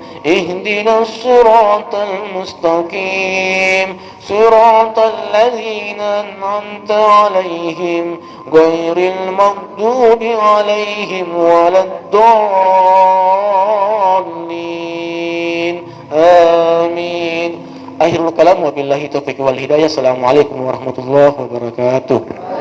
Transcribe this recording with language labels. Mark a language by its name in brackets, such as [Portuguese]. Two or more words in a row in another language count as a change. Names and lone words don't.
[Arabic] اهدنا الصراط المستقيم. صراط الذين أنعمت عليهم غير المغضوب عليهم ولا الضالين. Amin. آخر الكلام وبالله التوفيق والهداية. السلام عليكم ورحمة الله وبركاته.